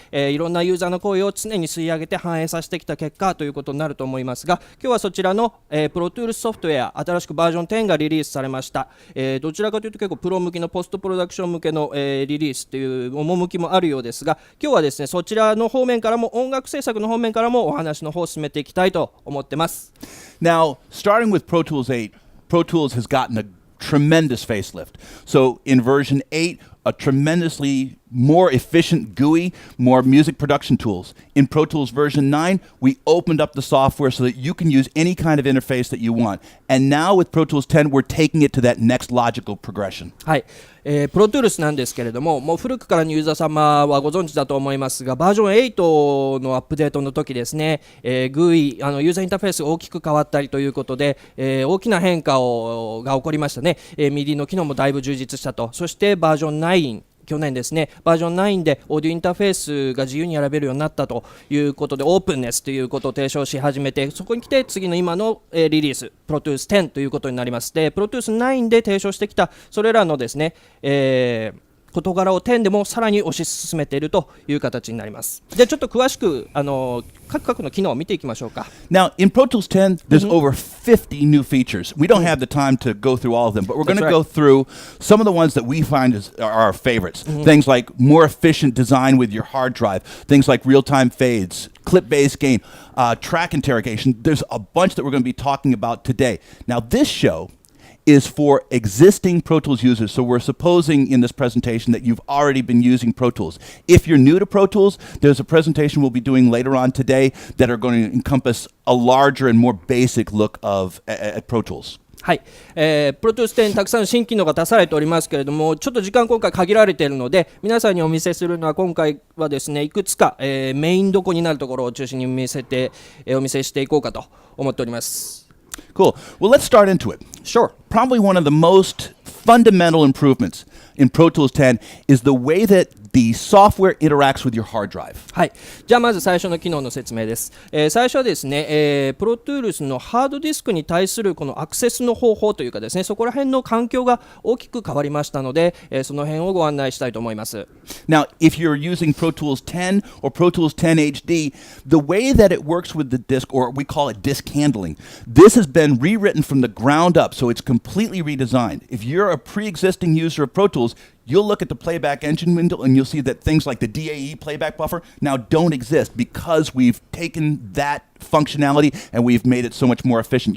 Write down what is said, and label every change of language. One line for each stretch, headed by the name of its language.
Japanese: いろんなユーザーの声を常に吸い上げて反映させてきた結果ということになると思いますが、今日はそちらの、プロトゥールスソフトウェア新しくバージョン10がリリースされました。どちらかというと結構プロ向きのポストプロダクション向けの、リリースという趣もあるようですが、今日はですねそちらの方面からも音楽制作の方面からもお話の方を進めていきたいと思ってます。
English: Now, starting with Pro Tools 8, Pro Tools has gotten a tremendous facelift. So in version 8, a tremendously more efficient GUI, more music production tools. In Pro Tools version 9, we opened up the software so that you can use any kind of interface that you want. And now with Pro Tools 10, we're taking it to that next logical progression.
Japanese: はい、プロトゥールスなんですけれども、もう古くからのユーザー様はご存知だと思いますが、バージョン8のアップデートの時ですね、GUI、ユーザーインターフェースが大きく変わったりということで、大きな変化が起こりましたね。 MIDI の機能もだいぶ充実したと。そしてバージョン9、去年ですね、バージョン9でオーディオインターフェースが自由に選べるようになったということで、オープンネスということを提唱し始めて、そこに来て次の今の、リリースプロトゥース10ということになります。でプロトゥース9で提唱してきたそれらのですね、事柄を10でもさらに推し進めているという形になります。じゃあちょっと詳しく各の機能を見ていきましょうか。
English: Now, in Pro Tools 10, there's over 50 new features. We don't have the time to go through all of them, but we're going to go through some of the ones that we find are our favorites. Things like more efficient design with your hard drive, things like real-time fades, clip-based gain, track interrogation. There's a bunch that we're going to be talking about today. Now, this show is for existing Pro Tools users. So we're supposing in this presentation that you've already been using Pro Tools. If you're new to Pro Tools, there's a presentation we'll be doing later on today that are going to encompass a larger and more basic look of at Pro Tools.
Japanese: はい、プロトゥース10たくさん新機能が出されておりますけれども、ちょっと時間今回限られているので、皆さんにお見せするのは今回はですねいくつか、メインどこになるところを中心にお見せしていこうかと思っております。
English: Cool. Well, let's start into it. Sure. Probably one of the most fundamental improvements in Pro Tools 10 is the way that the software interacts with your hard drive.
Japanese: はい、じゃあまず最初の機能の説明です。最初はですね、プロトゥールスのハードディスクに対するこのアクセスの方法というかですね、そこら辺の環境が大きく変わりましたので、その辺をご案内したいと思います。
English: Now, if you're using Pro Tools 10 or Pro Tools 10 HD, the way that it works with the disk, or we call it disk handling, this has been rewritten from the ground up, so it's completely redesigned. If you're a pre-existing user of Pro Tools, you'll look at the playback engine window and you'll see that things like the DAE playback buffer now don't exist because we've taken that functionality and we've made it so much more efficient.